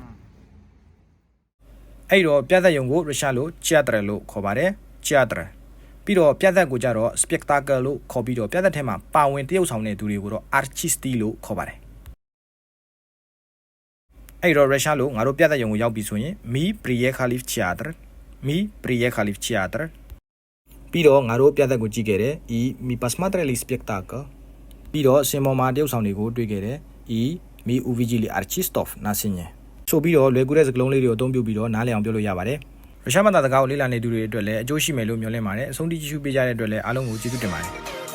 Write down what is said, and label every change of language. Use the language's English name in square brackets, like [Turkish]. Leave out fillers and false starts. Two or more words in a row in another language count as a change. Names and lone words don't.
[Burmese] အဲ့တော့ပြသက်ရုံကိုရုရှားလို theater လို့ခေါ်ပါတယ် theater ပြီးတော့ပြသက်ကိုကြတော့ spectacle လို့ခေါ်ပြီးတော့ပြသက်ထဲမှာပါဝင်တရုပ်ဆောင်တဲ့သူတွေကိုတော့ artist လို့ခေါ်ပါတယ် အဲ့တော့ရုရှားလိုငါတို့ပြသက်ရုံကိုရောက်ပြီဆိုရင် [Russian] Мы приехали в театр Мы приехали в театр [Burmese] ပြီးတော့ငါတို့ပြသက်ကိုကြည့်ခဲ့တယ် [Russian] И ми посмотрели спектакль [Burmese] ပြီးတော့စင်ပေါ်မှာတရုပ်ဆောင်တွေကိုတွေ့ခဲ့တယ် [Russian] И ми увидели артистов на сцене [Burmese] ဆိုပြီးတော့လွယ်ကူတဲ့စကားလုံးလေးတွေကိုအသုံးပြုပြီးတော့နားလည်အောင်ပြောလို့ရပါတယ်ရုရှားဘာသာစကားကိုလေ့လာနေသူတွေအတွက်လည်းအကျိုးရှိမယ်လို့မျှော်လင့်ပါတယ်အဆုံးထိကြည့်ရှုပေးကြတဲ့အတွက်လည်းအားလုံးကိုကျေးဇူးတင်ပါတယ်